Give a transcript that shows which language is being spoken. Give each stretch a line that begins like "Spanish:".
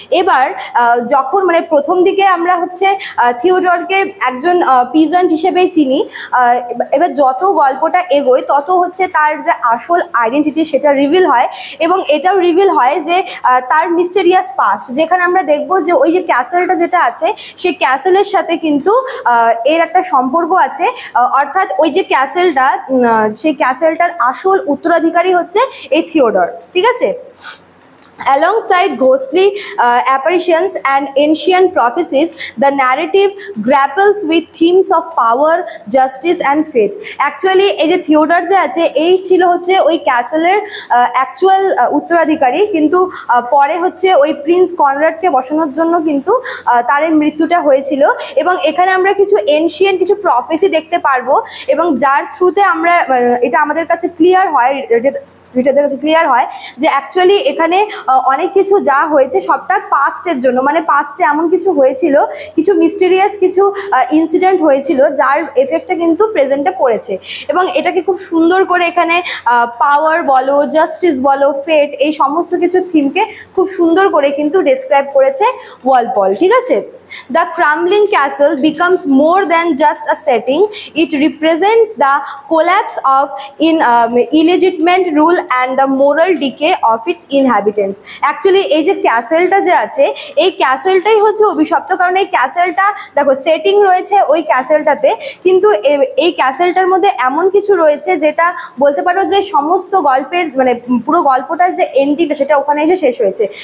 Bangla: এবার যখন মানে প্রথম দিকে আমরা হচ্ছে থিওডরকে একজন পিজেন্ট হিসেবেই চিনি, এবার যত গল্পটা এগোয় তত হচ্ছে তার যে আসল আইডেন্টিটি সেটা রিভিল হয়, এবং এটাও রিভিল হয় যে তার মিস্টেরিয়াস পাস্ট, যেখানে আমরা দেখবো যে ওই যে ক্যাসেলটা যেটা আছে, সেই ক্যাসেলের সাথে কিন্তু এর একটা সম্পর্ক আছে, অর্থাৎ ওই যে ক্যাসেলটা, সেই ক্যাসেলটার আসল উত্তরাধিকারী হচ্ছে এই থিওডর, ঠিক আছে?
English: Alongside ghostly apparitions and ancient prophecies, the narrative grapples with themes of power, justice and fate.
Bangla: Actually এই যে থিওডর যে আছে এই ছিল হচ্ছে ওই ক্যাসেলের অ্যাকচুয়াল উত্তরাধিকারী, কিন্তু পরে হচ্ছে ওই প্রিন্স কনরাডকে বসানোর জন্য কিন্তু তার এই মৃত্যুটা হয়েছিল। এবং এখানে আমরা কিছু এনশিয়েন্ট কিছু প্রফেসি দেখতে পারবো, এবং যার থ্রুতে আমরা এটা আমাদের কাছে ক্লিয়ার হয়, রিটারদের কাছে ক্লিয়ার হয় যে অ্যাকচুয়ালি এখানে অনেক কিছু যা হয়েছে সবটা পাস্টের জন্য, মানে পাস্টে এমন কিছু হয়েছিল, কিছু মিস্টেরিয়াস কিছু ইনসিডেন্ট হয়েছিল যার এফেক্টটা কিন্তু প্রেজেন্টে পড়েছে। এবং এটাকে খুব সুন্দর করে এখানে পাওয়ার বলো, জাস্টিস বলো, ফেট, এই সমস্ত কিছু থিমকে খুব সুন্দর করে কিন্তু ডেসক্রাইব করেছে ওয়ালপল। ঠিক আছে,
English: The crumbling castle becomes more than just a setting. It represents the collapse of illegitimate rule and the moral decay of its inhabitants.
Bangla: Actually এই যে ক্যাসেলটা যে আছে এই ক্যাসেলটাই হচ্ছে অভিশপ্ত, কারণ এই ক্যাসেলটা দেখো সেটিং রয়েছে ওই ক্যাসেলটাতে, কিন্তু এই ক্যাসেলটার মধ্যে এমন কিছু রয়েছে যেটা বলতে পারো যে সমস্ত গল্পের মানে পুরো গল্পটার যে এন্ডিংটা সেটা ওখানে এসে শেষ হয়েছে।